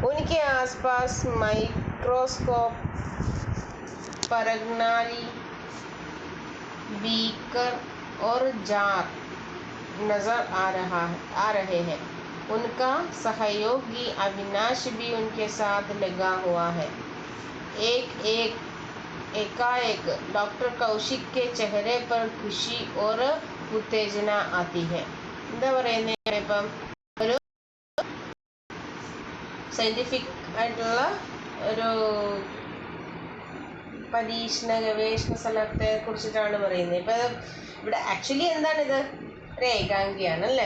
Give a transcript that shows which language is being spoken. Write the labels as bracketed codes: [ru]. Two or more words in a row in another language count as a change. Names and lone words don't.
[hi] उनके आसपास माइक्रोस्कोप, परगनाली, बीकर और जार नजर आ रहे हैं। उनका सहयोगी अविनाश भी उनके साथ लगा हुआ है। एकाएक डॉक्टर कौशिक के चेहरे पर खुशी और उत्तेजना आती है। [ml] എന്താ പറയുന്നത്, ഇപ്പം ഒരു സയന്റിഫിക് ആയിട്ടുള്ള ഒരു ഗവേഷണ സ്ഥലത്തെ കുറിച്ചിട്ടാണ് പറയുന്നത്. ഇപ്പം ഇവിടെ ആക്ച്വലി എന്താണിത്, ഒരു ഏകാംഗിയാണ് അല്ലേ.